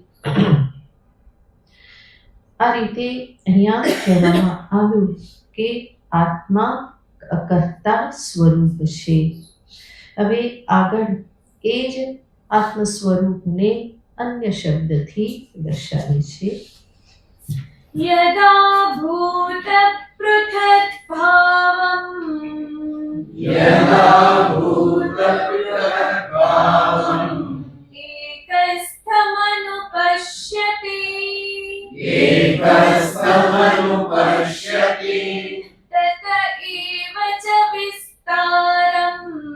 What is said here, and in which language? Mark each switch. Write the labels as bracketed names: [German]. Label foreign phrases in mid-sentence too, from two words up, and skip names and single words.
[Gujarati] આ રીતે અહીંયા કહેવામાં આવ્યું કે આત્મા અકર્તા સ્વરૂપ છે. હવે આગળ એ જ આત્મ સ્વરૂપને અન્ય શબ્દથી દર્શાવે છે. [Sanskrit] यदा भूत पृथक् भावम् एकस्थमनुपश्यति तत एव च विस्तारम्